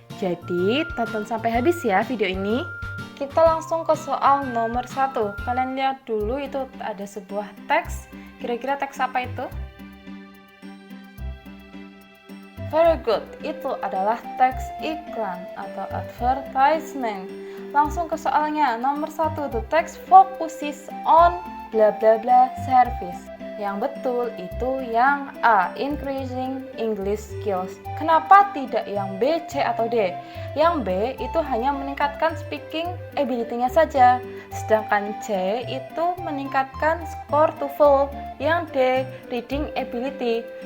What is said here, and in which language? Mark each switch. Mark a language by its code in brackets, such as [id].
[id] Jadi, tonton sampai habis ya video ini. Kita langsung ke soal nomor 1. Kalian lihat dulu, itu ada sebuah teks. Kira-kira teks apa itu? [en] Very good, [id] itu adalah teks iklan atau advertisement. Langsung ke soalnya, nomor 1. [en] The text focuses on bla bla bla service. [id] Yang betul itu yang A, [en] increasing English skills. [id] Kenapa tidak yang B, C, atau D? Yang B itu hanya meningkatkan [en] speaking ability- [id] nya saja. Sedangkan C itu meningkatkan score TOEFL. Yang D, reading ability.